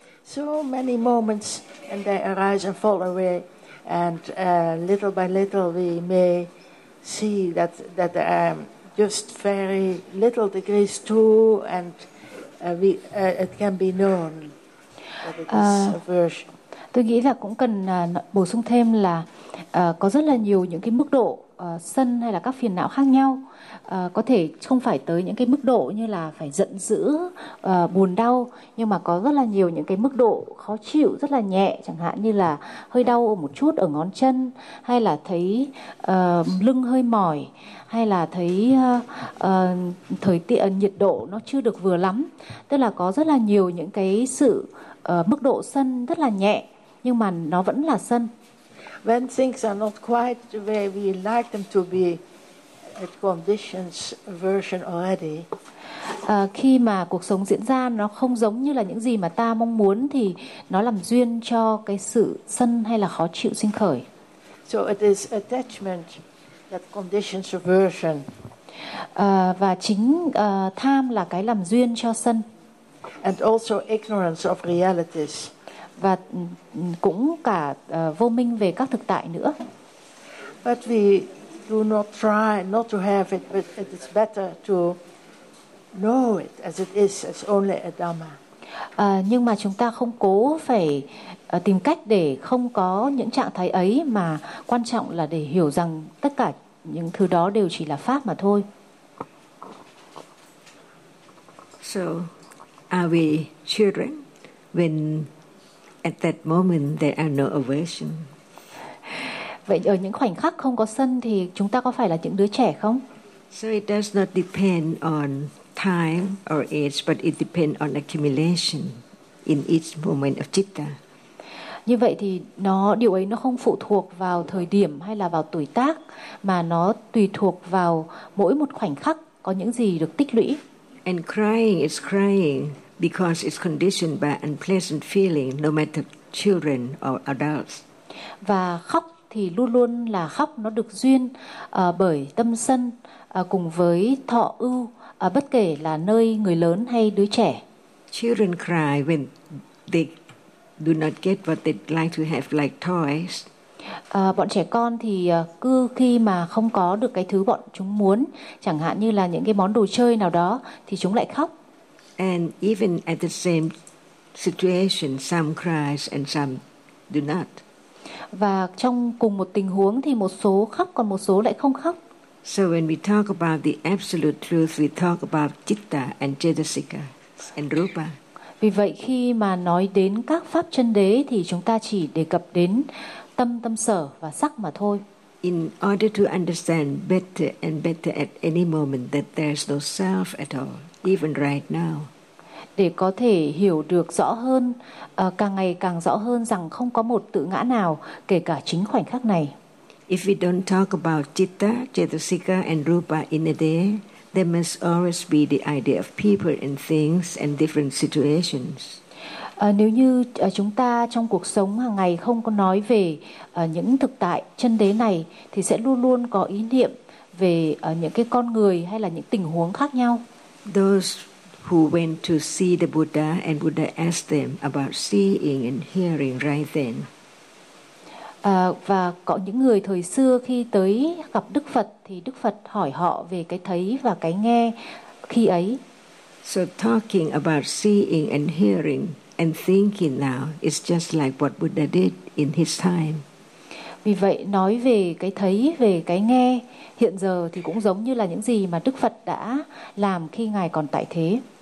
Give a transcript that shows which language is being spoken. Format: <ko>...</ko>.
<en>So many moments, and they arise and fall away. And little by little, we may see that there are just very little degrees too, and it can be known that it is aversion.</en> <vi>Tôi nghĩ là cũng cần bổ sung thêm là có rất là nhiều những cái mức độ sân hay là các phiền não khác nhau. Có thể không phải tới những cái mức độ như là phải giận dữ, buồn đau, nhưng mà có rất là nhiều những cái mức độ khó chịu rất là nhẹ, chẳng hạn như là hơi đau một chút ở ngón chân, hay là thấy lưng hơi mỏi, hay là thấy thời tiết nhiệt độ nó chưa được vừa lắm. Tức là có rất là nhiều những cái sự mức độ sân rất là nhẹ, nhưng mà nó vẫn là sân.</vi> <en>When things are not quite the way we like them to be, it conditions aversion already.</en> <vi>khi mà cuộc sống diễn ra nó không giống như là những gì mà ta mong muốn thì nó làm duyên cho cái sự sân hay là khó chịu sinh khởi.</vi> <en>So it is attachment that conditions aversion.</en> <vi>Và chính tham là cái làm duyên cho sân.</vi> <en>And also ignorance of realities.</en> <vi>Và cũng cả vô minh về các thực tại nữa.</vi> <en>But we do not try not to have it, but it is better to know it as it is, as only a Dhamma.</en> <vi>Nhưng mà chúng ta không cố phải tìm cách để không có những trạng thái ấy, mà quan trọng là để hiểu rằng tất cả những thứ đó đều chỉ là pháp mà thôi.</vi> <en>So, are we children when at that moment there are no aversion?</en> <vi>Vậy ở những khoảnh khắc không có sân thì chúng ta có phải là những đứa trẻ không?</vi> <en>So it does not depend on time or age, but it depends on accumulation in each moment of citta.</en> <vi>Như vậy thì nó điều ấy nó không phụ thuộc vào thời điểm hay là vào tuổi tác, mà nó tùy thuộc vào mỗi một khoảnh khắc có những gì được tích lũy.</vi> <en>And crying is crying because it's conditioned by unpleasant feeling, no matter children or adults.</en> <vi>Và khóc thì luôn luôn là khóc, nó được duyên bởi tâm sân cùng với thọ ưu, bất kể là nơi người lớn hay đứa trẻ.</vi> <en>Children cry when they do not get what they like to have, like toys.</en> <vi>Bọn trẻ con thì cứ khi mà không có được cái thứ bọn chúng muốn, chẳng hạn như là những cái món đồ chơi nào đó, thì chúng lại khóc.</vi> <en>And even at the same situation, some cries and some do not.</en> <vi>Và trong cùng một tình huống thì một số khóc còn một số lại không khóc.</vi> <en>So when we talk about the absolute truth, we talk about citta and cetasika and rupa.</en> <vi>Vì vậy khi mà nói đến các pháp chân đế thì chúng ta chỉ đề cập đến tâm, tâm sở và sắc mà thôi.</vi> <en>In order to understand better and better at any moment that there's no self at all, even right now.</en> <vi>Để có thể hiểu được rõ hơn, càng ngày càng rõ hơn rằng không có một tự ngã nào, kể cả chính khoảnh khắc này.</vi> <en>If we don't talk about citta, cetasika and rupa in a day, there must always be the idea of people and things and different situations.</en> <vi>Nếu như chúng ta trong cuộc sống hàng ngày không có nói về những thực tại chân đế này, thì sẽ luôn luôn có ý niệm về những cái con người hay là những tình huống khác nhau.</vi> <en>Those who went to see the Buddha and Buddha asked them about seeing and hearing right then.</en> <vi>Và có những người thời xưa khi tới gặp Đức Phật thì Đức Phật hỏi họ về cái thấy và cái nghe khi ấy.</vi> <en>So talking about seeing and hearing and thinking now is just like what Buddha did in his time.</en> <vi>Vì vậy nói về cái thấy, về cái nghe hiện giờ thì cũng giống như là những gì mà Đức Phật đã làm khi Ngài còn tại thế.</vi>